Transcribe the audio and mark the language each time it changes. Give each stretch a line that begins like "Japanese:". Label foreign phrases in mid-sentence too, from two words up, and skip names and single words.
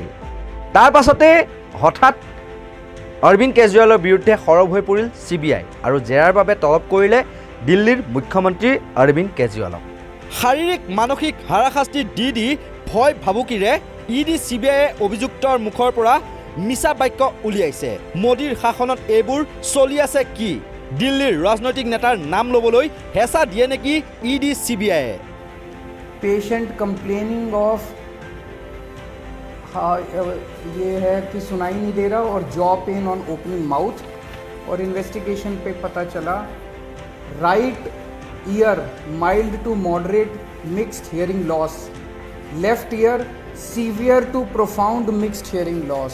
Assamese: তাৰ পাছতে হঠাৎ অৰবিন্দ কেজৰিৱালৰ বিৰুদ্ধে সৰব হৈ পৰিল CBI আৰু জেৰাৰ বাবে তলব কৰিলে দিল্লীৰ মুখ্যমন্ত্ৰী অৰবিন্দ কেজৰিৱালক। শাৰীৰিক মানসিক হাৰাশাস্তি দি ভয় ভাবুকিৰে ED CBI অভিযুক্তৰ মুখৰ পৰা মিছা বাক্য উলিয়াইছে। মোদীৰ শাসনত এইবোৰ চলি আছে কি? দিল্লীৰ ৰাজনৈতিক নেতাৰ নাম ল'বলৈ হেঁচা দিয়ে নেকি ED CBI?
English: patient complaining of
Hindi: ये है कि सुनाई नहीं दे रहा और
English: jaw pain on opening mouth.
Hindi: और इन्वेस्टिगेशन पे पता चला
English: right ear mild to moderate mixed hearing loss, left ear severe to profound mixed hearing loss.